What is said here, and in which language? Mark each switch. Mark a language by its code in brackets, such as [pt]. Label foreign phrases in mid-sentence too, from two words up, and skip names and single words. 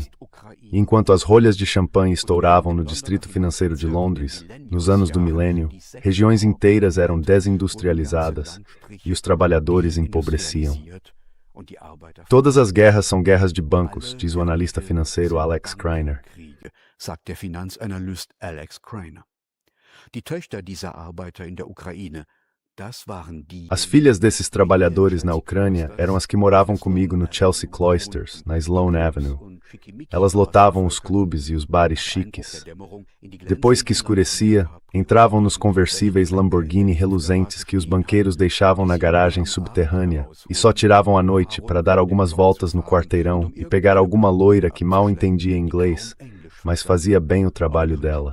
[pt] E enquanto as rolhas de champanhe estouravam no distrito financeiro de Londres, nos anos do milênio, regiões inteiras eram desindustrializadas e os trabalhadores empobreciam. Todas as guerras são guerras de bancos, diz o analista financeiro Alex Kreiner. [de] Sagt der Finanzanalyst Alex Kreiner. Die Töchter dieser Arbeiter in der Ukraine, das waren die... [pt] As filhas desses trabalhadores na Ucrânia eram as que moravam comigo no Chelsea Cloisters, na Sloane Avenue. Elas lotavam os clubes e os bares chiques. Depois que escurecia, entravam nos conversíveis Lamborghini reluzentes que os banqueiros deixavam na garagem subterrânea e só tiravam à noite para dar algumas voltas no quarteirão e pegar alguma loira que mal entendia inglês, mas fazia bem o trabalho dela.